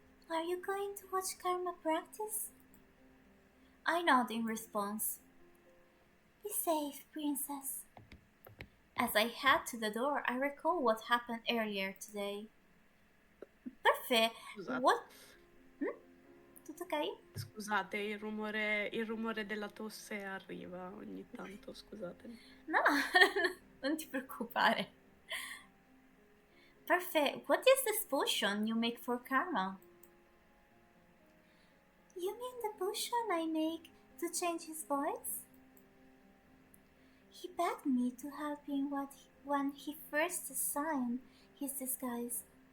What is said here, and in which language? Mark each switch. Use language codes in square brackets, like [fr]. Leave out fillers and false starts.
[en] Are you going to watch Karma practice? I nod in response. Be safe, princess. As I head to the door, I recall what happened earlier today. Perfect. [it] Scusate, [en] What? Hmm? [it] Tutto ok? scusate, il rumore della tosse arriva ogni tanto, scusatemi. No, non ti preoccupare. Perfect. [en] What is this potion you make for Karma? You mean the potion I make to change his voice? He begged me to help him when he first assigned his disguise.